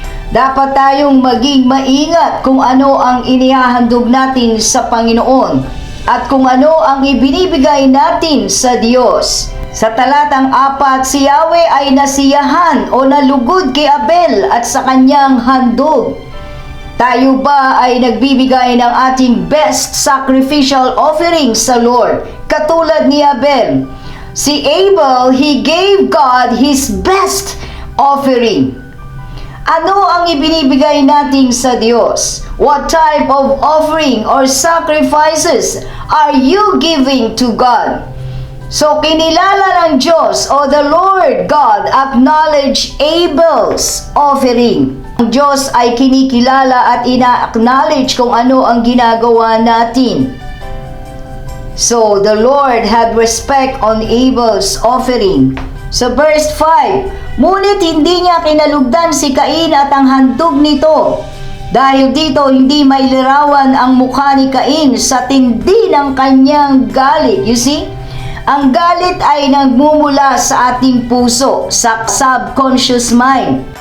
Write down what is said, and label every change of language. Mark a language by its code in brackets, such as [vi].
[tl] Dapat tayong maging maingat kung ano ang inihahandog natin sa Panginoon at kung ano ang ibinibigay natin sa Diyos. Sa talatang 4, si Yahweh ay nasiyahan o nalugod kay Abel at sa kanyang handog. Tayo ba ay nagbibigay ng ating [en] best sacrificial offering [tl] sa Lord? Katulad ni Abel. Si Abel, [en] he gave God his best offering. [tl] Ano ang ibinibigay natin sa Diyos? [en] What type of offering or sacrifices are you giving to God? So, [tl] kinilala ng Diyos o [en] the Lord God acknowledge Abel's offering. [tl] Ang Diyos ay kinikilala at ina-acknowledge kung ano ang ginagawa natin. [en] So, the Lord had respect on Abel's offering. [tl] Sa verse 5, ngunit hindi niya kinalugdan si Cain at ang handog nito. Dahil dito, hindi mailarawan ang mukha ni Cain sa tindi ng kanyang galit. [en] You see? [tl] Ang galit ay nagmumula sa ating puso, sa [en] subconscious mind.